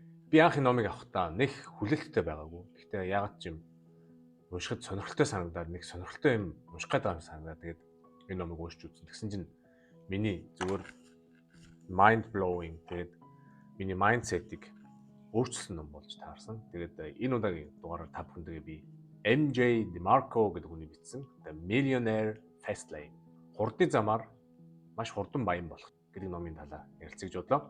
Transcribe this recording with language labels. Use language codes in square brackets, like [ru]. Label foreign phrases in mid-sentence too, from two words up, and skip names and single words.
[mn] Би анх энэ номыг авахдаа нэг хүлээлттэй байгаагүй. Гэхдээ яагаад ч юм уншихад сонирхолтой санагдаад нэг сонирхолтой юм унших гэдэг юм санагдаад тэгээд энэ номыг уншиж үзсэн. Тэгсэн чинь миний зүгээр [en] mind blowing [mn] тэгээд миний mindset-ийг өөрчилсөн ном болж таарсан. Тэгээд энэ удаагийн дугаараар та бүхэндээ би MJ DeMarco гэдэг хүний бичсэн The Millionaire Fastlane хурдны замаар маш хурдан баян болох гэдэг номын талаар ярилцаж бодлоо.